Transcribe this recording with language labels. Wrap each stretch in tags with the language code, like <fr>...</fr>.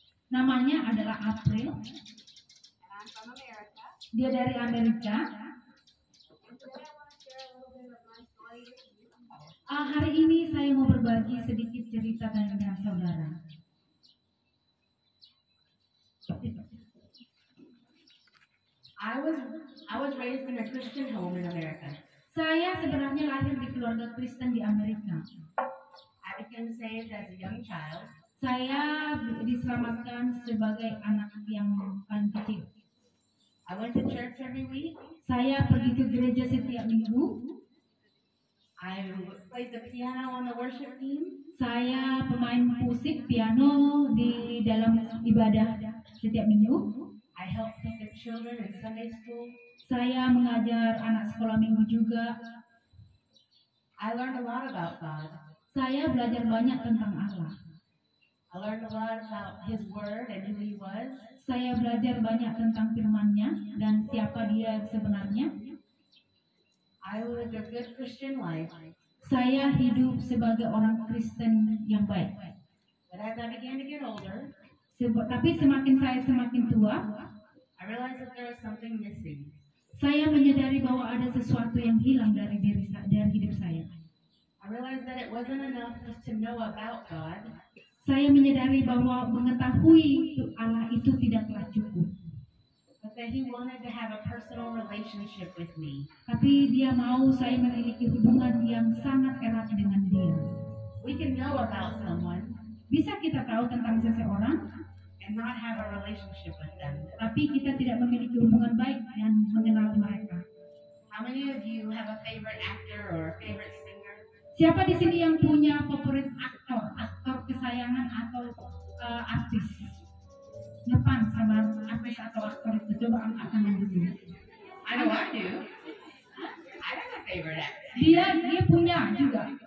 <id>Namanya adalah April. Dia dari Amerika. Hari ini saya mau berbagi sedikit cerita dengan saudara.</id> <en>I was raised in a Christian home in America.</en> <id>Saya sebenarnya lahir di keluarga Kristen di Amerika.</id> <en>I became saved as a young child.</en> <id>Saya diselamatkan sebagai anak yang paling kecil.</id> <en>I went to church every week.</en> <id>Saya pergi ke gereja setiap minggu.</id> <en>I played the piano on the worship team.</en> <id>Saya pemain musik piano di dalam ibadah setiap minggu.</id> <en>I helped pick the children in Sunday school.</en> <id>Saya mengajar anak sekolah minggu juga.</id> <en>I learned a lot about God.</en> <id>Saya belajar banyak tentang Allah.</id> <en>I learned a lot about His Word and who He was.</en> <id>Saya belajar banyak tentang firman-Nya dan siapa Dia sebenarnya.</id> <en>I lived a good Christian life.</en> <id>Saya hidup sebagai orang Kristen yang baik.</id> <en>But as I began to get older,</en> <id>Tapi semakin saya semakin tua,</id> <en>I realized that there was something missing.</en> <id>saya menyadari bahwa ada sesuatu yang hilang dari hidup saya.</id> <en>I realized that it wasn't enough just to know about God,</en> <id>Saya menyadari bahwa mengetahui Allah itu tidaklah cukup.</id> <en>but that He wanted to have a personal relationship with me.</en> <id>Tapi Dia mau saya memiliki hubungan yang sangat erat dengan Dia.</id> <en>We can know about someone</en> <id>Bisa kita tahu tentang seseorang,</id> <en>and not have a relationship with them.</en> <id>tapi kita tidak memiliki hubungan baik dan mengenal mereka.</id> <en>How many of you have a favorite actor or a favorite singer?</en> <id>Siapa di sini yang punya favorit aktor kesayangan atau artis? Depan sama artis atau aktor itu, coba angkat tangan dulu.</id> <en>I know I do. I have a favorite actor.</en> <id>Dia punya juga.</id>